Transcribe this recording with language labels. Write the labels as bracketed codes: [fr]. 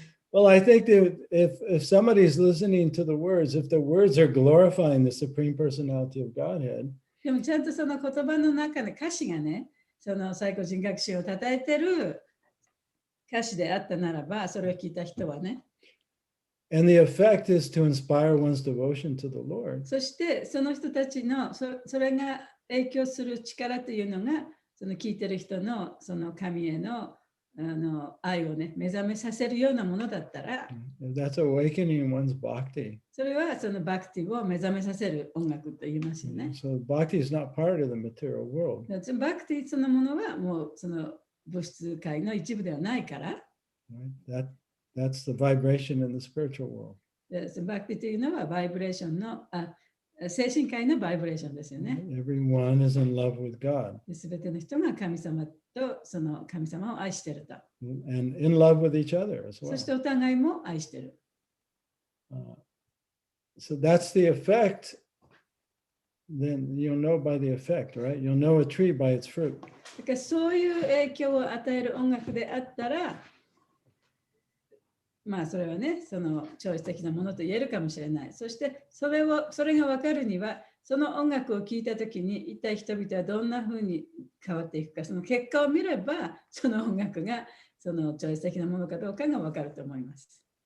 [en] Well, I think that if somebody's listening to the words, if the words are glorifying the Supreme Personality of Godhead, [ja] でもちゃんとその言葉の中の歌詞がね、その最高人格心を称えてる歌詞であったならば、それを聞いた人はね。 [en] And the effect is to inspire one's devotion to the Lord. [ja] そしてその人たちのそれが影響する力というのが、その聞いてる人のその神への愛をね、目覚めさせるようなものだったら、 [en] That's awakening one's bhakti. [ja] それはそのバクティを目覚めさせる音楽と言いますよね。 [en] So bhakti is not part of the material world. [ja] バクティそのものはもうその物質界の一部ではないから。 [en] That's the vibration in the spiritual world. [ja] バクティというのはバイブレーションの精神界のバイブレーションですよね。 [en] Everyone is in love with God. [ja] すべての人が神様とその神様を愛していると。 [en] And in love with each other as well. [ja] そしてお互いも愛している。 [en] So that's the effect. Then you'll know by the effect, right? You'll know a tree by its fruit. [ja] だからそういう影響を与える音楽であったら、まあそれはね、その超越的なものと言えるかもしれない。そしてそれが分かるには、その音楽を聴いたときに、一体人々はどんなふうに変わっていくか、その結果を見れば、その音楽がその超越的なものかどうかが分かると思います。